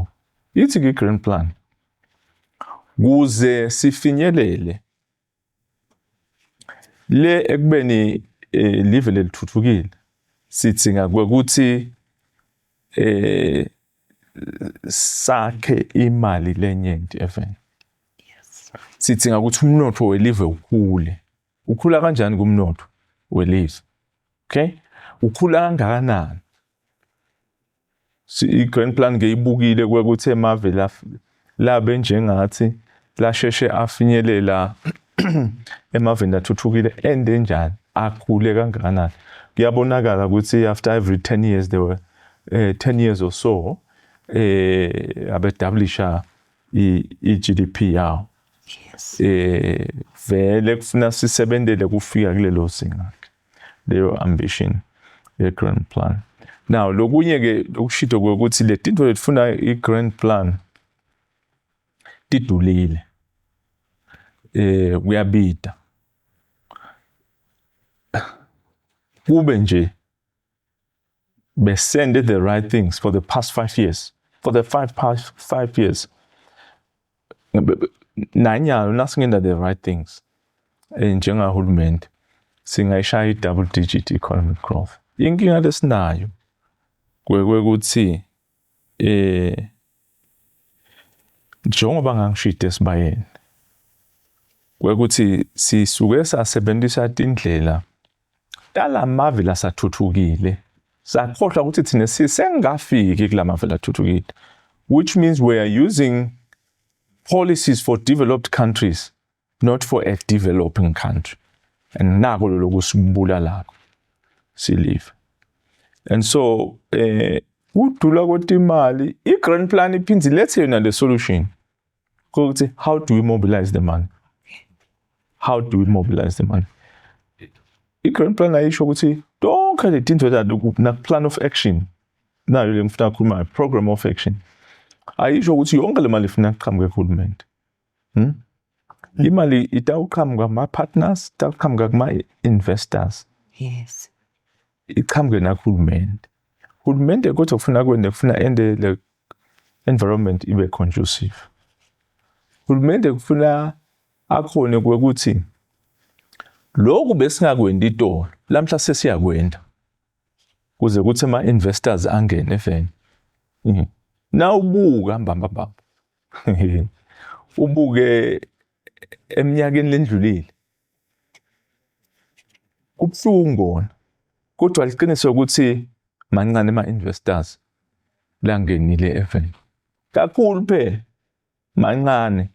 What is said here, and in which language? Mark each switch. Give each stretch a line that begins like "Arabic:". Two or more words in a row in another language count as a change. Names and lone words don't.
Swati: Ithi i-
English: grand plan
Swati: kuze sifinyelele le ekubeni live lelithuthukile sidinga ukuthi sakhe imali lenyenti efeni. Sidinga ukuthi umnotho welive ukhula kanjani kumnotho welive? Okay, ukhula kangakanani? I-
English: grand plan
Swati: ngeyibukile kwekuthi emave labe njengathi lasheshe afinyelela emaveni athuthukile ende njani akhule kangakanani. Kuyabonakala ukuthi
English: after every 10 years there were 10 years or so
Swati: abestablisha i-GDP yawo.
English: Yes.
Swati: Vele kufuna sisebenzele kufika kulelo singa leyo ambition ye-
English: grand plan.
Swati: Now lokunye ke lokushito ukuthi le tinto letfuna i-
English: grand plan
Swati: tidulile. Kuyabida. Kube nje besende
English: the right things for the past 5 years. For the past 5 years.
Swati: Nanyalo nasingenda
English: the right things.
Swati: Njengahulumende singayishaya i-
English: double digit economic growth.
Swati: Inkinga lesinayo kwekuthi njengoba ngangishite esibayeni kwekuthi sisuke sasebenzisa indlela talamavi lasathuthukile sakhohlwa ukuthi thina sisengafiki kulamavi lathuthukile,
English: which means we are using policies for developed countries not for a developing country, and
Swati: nako lokusibula lakho silive.
English: And so
Swati: udula kwetimali
English: i-grand plan
Swati: iphinzi lethe yona le
English: solution
Swati: ukuthi
English: how do we mobilize the money? How do we mobilize the money?
Swati: I-
English: grand plan
Swati: ayisho ukuthi tonke le tinto na
English: plan of action
Swati: nayo le ngifuna ukukhuluma
English: program of action
Swati: ayisho ukuthi yonke le mali ifuna iqhamuke kuhulumende. Imali itawuqhamuka kuma-partners, itawuqhamuka kuma-investors.
English: Yes.
Swati: Iqhamuke nakuhulumende. Hulumende kodwa kufuna ende le environment ibe conducive. Hulumende kufuna akhone kwekuthi lokhu besingakwendi itolo lamhla sesiyakwenda kuze kuthi ama-investors angene efeni. Na ubuka mbamba ubuke eminyakeni lendlulile kubuhlungu kona, kodwa liqiniso ukuthi mancane ama-investors langenile efeni kakhulu phela mancane.